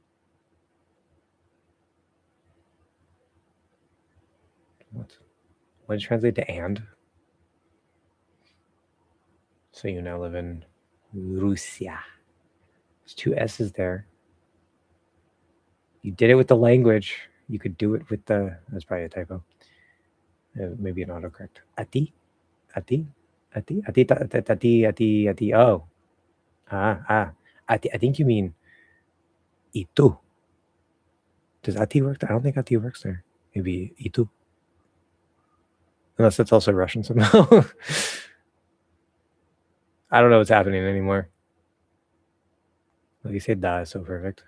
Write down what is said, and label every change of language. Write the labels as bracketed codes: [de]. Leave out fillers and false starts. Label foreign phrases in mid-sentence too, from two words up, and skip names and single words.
[en] What did it translate to and? So you now live in Russia. There's 2 S's there. You did it with the language. You could do it with the... That's probably a typo. Maybe an autocorrect. Ati? Ati? Ati? Ati? Ati? Ati? Ati? Oh. Ati. I think you mean itu. Does ati work there? I don't think ati works there. Maybe itu. Unless it's also Russian somehow. I don't know what's happening anymore. Like you say da is so perfect.